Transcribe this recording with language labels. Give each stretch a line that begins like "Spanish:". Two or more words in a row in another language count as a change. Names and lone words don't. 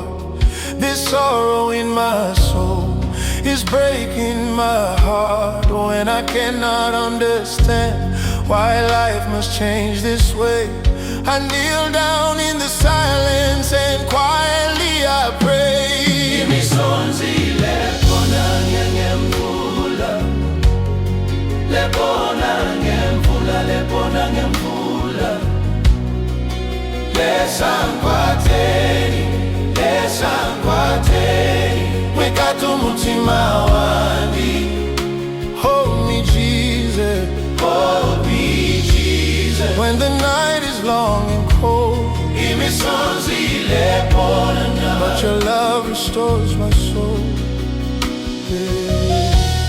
English: This sorrow in my soul is breaking my heart. When I cannot understand why life must change this way, I kneel down in the silence and quietly I pray.
Bemba: Imisonzi Nge Mvula, Nge Mvula. Lesa, Nkwateni, Umutima wandi.
English: Hold me, Jesus, hold me, Jesus. when the night is long and cold. Imisonzi But your love restores my soul. Yeah.